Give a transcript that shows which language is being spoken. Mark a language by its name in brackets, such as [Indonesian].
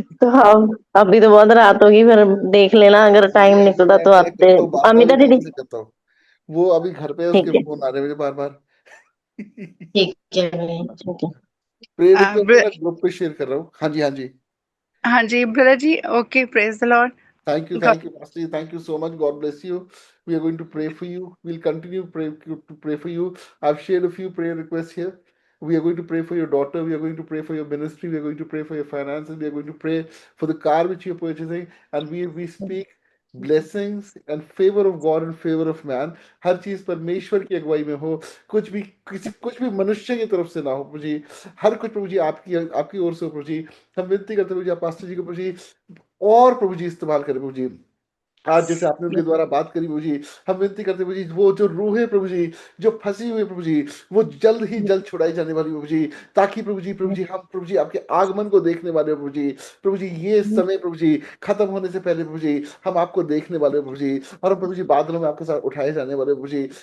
[Hindi] तो अब अभी तो बहुत रात होगी, फिर देख लेना अगर टाइम निकला तो मैं आते। करता हूँ बात, मैं अमिता अभी दीदी, टाइम से करता हूँ। वो अभी घर पे है, उसके ठीक है फोन आ रहे हैं मुझे बार बार। ठीक है भैया, ठीक है। प्रेयर रिक्वेस्ट मैं ग्रुप पे शेयर कर रहा हूँ। हाँ जी हाँ जी। हाँ जी brother ji, okay, praise the Lord. [English] Thank you, Pastor. Thank you so much. God bless you. We are going to pray for you. We'll continue to pray for you. I've shared a few prayer requests here. We are going to pray for your daughter. We are going to pray for your ministry. We are going to pray for your finances. We are going to pray for the car which you're purchasing. And we speak blessings and favor of God and favor of man. [Hindi] हर चीज परमेश्वर की अगुवाई में हो, कुछ भी मनुष्य की तरफ से ना हो प्रभु जी। हर कुछ प्रभु जी आपकी आपकी ओर से हो प्रभु जी। हम विनती करते हैं प्रभु जी, आप पास्टर जी को प्रभु जी और प्रभु जी इस्तेमाल करें प्रभु जी। आज जैसे आपने उनके द्वारा बात करी प्रभु जी, हम विनती करते हैं प्रभु जी, वो जो रूह है प्रभु जी, जो फंसी हुई है प्रभु जी, वो जल्द ही जल्द छुड़ाई जाने वाली प्रभु जी, ताकि प्रभु जी हम प्रभु जी आपके आगमन को देखने वाले हो प्रभु जी ये समय प्रभु जी खत्म होने से पहले प्रभु जी हम आपको देखने वाले हो प्रभु जी, और हम प्रभु जी बादलों में आपके साथ उठाए जाने वाले हो प्रभु जी।